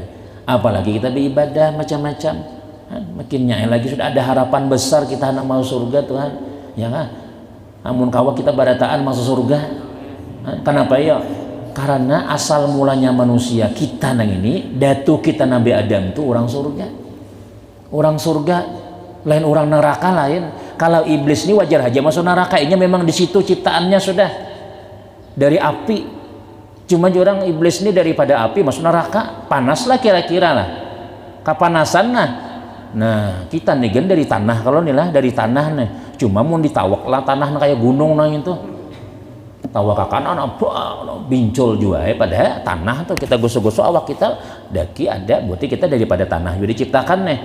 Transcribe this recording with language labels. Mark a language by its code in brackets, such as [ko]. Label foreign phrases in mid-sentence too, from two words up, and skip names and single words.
[id] Apalagi kita beribadah macam-macam, makinnya lagi sudah ada harapan besar kita nak masuk surga Tuhan, ya kan? [bjn] Amun kawa kita barataan masuk surga. [id] Kenapa ya? Karena asal mulanya manusia kita nang ini, datu kita Nabi Adam itu orang surga. Orang surga lain orang neraka lain. Kalau iblis ini wajar aja masuk neraka, ini memang di situ ciptaannya sudah dari api. Cuma orang iblis ini daripada api masuk neraka, panas lah kira-kira lah. Kapanasan lah. Nah, kita nih kan dari tanah, kalau nih lah dari tanah nih. Cuma mau ditawak lah tanah kayak gunung nang itu. Tawak kanan bincul juga pada tanah tuh kita gosok-gosok awak kita daki ada berarti kita daripada tanah jadi diciptakan nih.